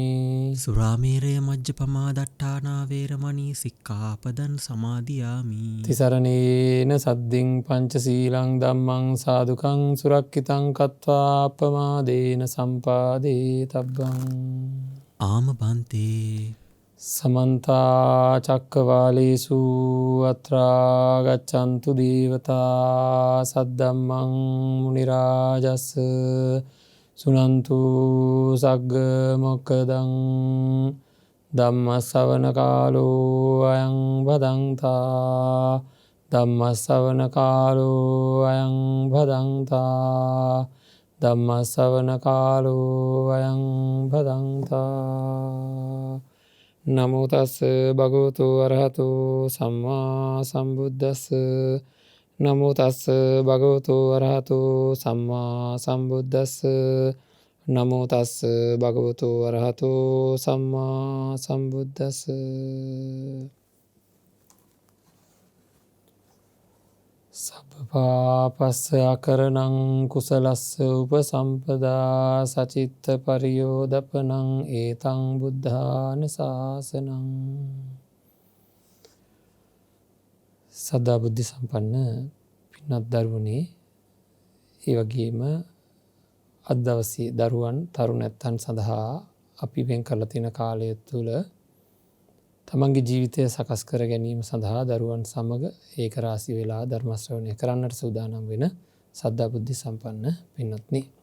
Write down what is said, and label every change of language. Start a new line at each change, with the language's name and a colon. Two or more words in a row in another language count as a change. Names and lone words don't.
Pali: සුරාමේරය මජ්ජපමා දට්ඨානා වේරමණී සික්ඛාපදං සමාදියාමි. තිසරණේන සද්දින් පංචශීලං ධම්මං සාදුකං සුරක්ඛිතං කତ୍වා අප්පමාදේන සම්පාදේ තබ්බං. ආම බන්තේ. සමන්ත චක්කවාලේසු අත්‍රා ගච්ඡන්තු දේවතා සද්දම්මං මුනි රාජස් සුනන්තු සග්ග මොක්ඛදං. ධම්ම ශ්‍රවණ කාලෝ අයං භදංතා. ධම්ම ශ්‍රවණ කාලෝ අයං භදංතා. ධම්ම ශ්‍රවණ කාලෝ අයං භදංතා. නමෝ තස්ස භගවතු වරහතෝ සම්මා සම්බුද්දස්ස. නමෝ තස්ස භගවතු වරහතෝ සම්මා සම්බුද්දස්ස. නමෝ තස්ස භගවතු වරහතෝ සම්මා සම්බුද්දස්ස. සබ්බපාපස්ස අකරණං කුසලස්ස උපසම්පදා සචිත්ත පරියෝදපනං ඒතං බුද්ධාන ශාසනං.
Sinhala: සදා බුද්ධ සම්පන්න පින්වත් දරුවනේ, ඒ වගේම අද දවසේ දරුවන් තරුණැත්තන් සඳහා අපි වෙන් කරලා තියෙන කාලය තුළ තමන්ගේ ජීවිතය සකස් කර ගැනීම සඳහා දරුවන් සමග ඒකරාශී වෙලා ධර්ම ශ්‍රවණය කරන්නට සූදානම් වෙන සද්ධා බුද්ධ සම්පන්න පින්වත්නි,